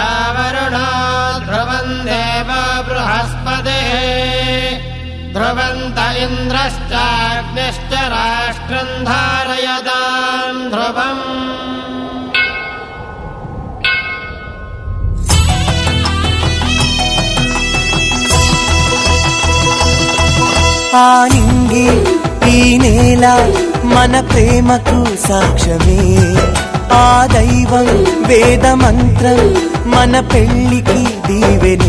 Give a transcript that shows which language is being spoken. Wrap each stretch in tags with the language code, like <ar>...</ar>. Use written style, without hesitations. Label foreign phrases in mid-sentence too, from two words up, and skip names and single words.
<sa>वरुणो ध्रुवं देव बृहस्पतिः ध्रुवन्त इन्द्रश्चाग्निश्च राष्ट्रं धारयतां ध्रुवम्</sa> <te>ఆ నింగి ఈ నేల మన ప్రేమకు సాక్ష్యమే ఆ దైవం వేద మంత్రం మన పెళ్ళికి దీవెనే</te>